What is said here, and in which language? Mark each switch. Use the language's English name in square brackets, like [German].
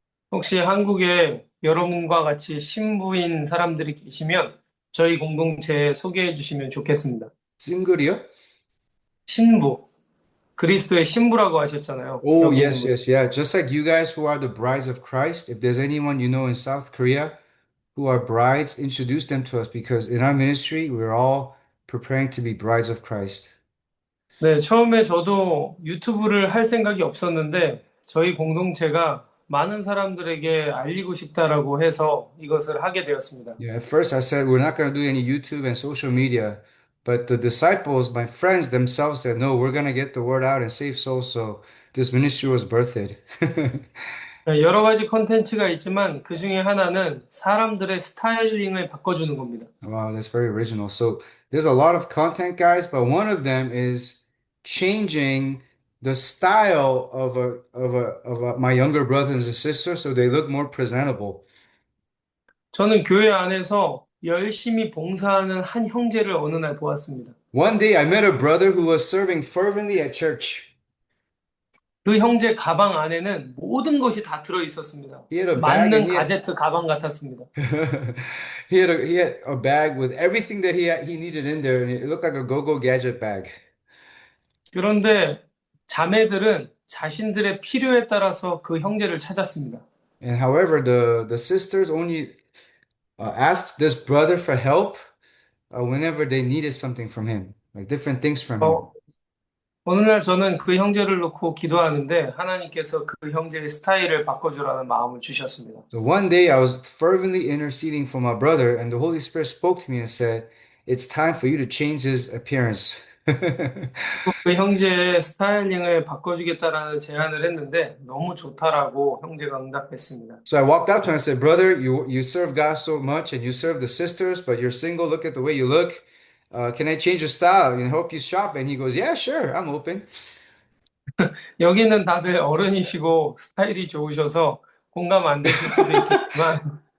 [Korean] 혹시 한국에 여러분과 같이 신부인 사람들이 계시면 저희 공동체에 소개해 주시면 좋겠습니다. 싱글이요? 신부. 그리스도의 신부라고 하셨잖아요. [English] Oh, [Korean] 여기 [English] yes, [Korean] 있는 분. [English] yes, yeah. Just like you guys who are the brides of Christ, if there's anyone you know in South Korea who are brides, introduce them to us because in our ministry, we're all preparing to be brides of Christ. [Korean] 네, 처음에 저도 유튜브를 할 생각이 없었는데 저희 공동체가 많은 사람들에게 알리고 싶다라고 해서 이것을 하게 되었습니다. [English] Yeah, at first I said we're not going to do any YouTube and social media, but the disciples, my friends themselves said, no, we're going to get the word out and save souls. So this ministry was birthed. [Korean] 네, 여러 가지 콘텐츠가 있지만 그 중에 하나는 사람들의 스타일링을 바꿔주는 겁니다. [English] Wow, that's very original. So there's a lot of content, guys, but one of them is changing the style of my younger brothers and sisters so they look more presentable. [Korean] 저는 교회 안에서 열심히 봉사하는 한 형제를 어느 날 보았습니다. [English] One day I met a brother who was serving fervently at church. [Korean] 그 형제 가방 안에는 모든 것이 다 들어 있었습니다. [English] He had a bag [Korean] 만능 [English] and [Korean] 가제트 가방 같았습니다. [English] he had a bag with everything that he needed in there, and it looked like a go-go gadget bag. [Korean] 그런데 자매들은 자신들의 필요에 따라서 그 형제를 찾았습니다. [English] And however, the sisters only asked this brother for help whenever they needed something from him, like different things from him. [Korean] 어느 날 저는 그 형제를 놓고 기도하는데 하나님께서 그 형제의 스타일을 바꿔주라는 마음을 주셨습니다. [English] So one day I was fervently interceding for my brother, and the Holy Spirit spoke to me and said, "It's time for you to change his appearance." [Korean] 그 형제의 스타일링을 바꿔주겠다라는 제안을 했는데 너무 좋다라고 형제가 응답했습니다. [English] So I walked up to him and said, "Brother, you serve God so much, and you serve the sisters, but you're single. Look at the way you look. Can I change your style and help you shop?" And he goes, "Yeah, sure, I'm open." [Korean] 여기는 다들 어른이시고 스타일이 좋으셔서 공감 안 되실 수도 있겠지만